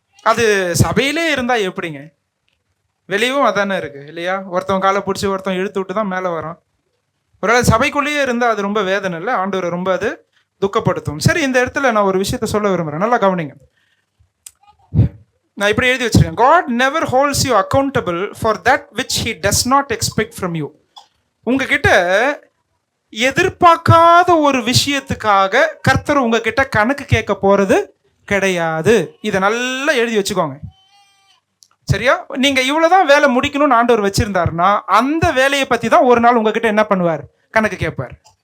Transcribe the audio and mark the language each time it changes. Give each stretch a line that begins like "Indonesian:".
Tamil: அது சபையிலே இருந்தா எப்படிங்க? வெளியும் அதானே இருக்கு இல்லையா? ஒருத்தவன் காலை பிடிச்சி ஒருத்தவன் இழுத்து விட்டு தான் மேலே வரான். ஒருவேளை சபைக்குள்ளேயே இருந்தால் அது ரொம்ப வேதனை இல்லை, ஆண்டவரை ரொம்ப அது துக்கப்படுத்தும். சரி, இந்த இடத்துல நான் ஒரு விஷயத்த சொல்ல விரும்புகிறேன், நல்லா கவனிங்க. நான் இப்படி எழுதி வச்சிருக்கேன்,
English: God never holds you accountable for that which he does not expect from you.
Tamil: உங்ககிட்ட எதிர்பார்க்காத ஒரு விஷயத்துக்காக கர்த்தர் உங்ககிட்ட கணக்கு கேட்க போறது கிடையாது. இதை நல்லா எழுதி வச்சுக்கோங்க, சரியா? நீங்க இவ்வளவுதான் வேலை முடிக்கணும்னு ஆண்டவர் வச்சிருந்தாருன்னா அந்த வேலையை பத்தி தான் ஒரு நாள் உங்ககிட்ட என்ன பண்ணுவார்? கணக்கு கேட்பார்.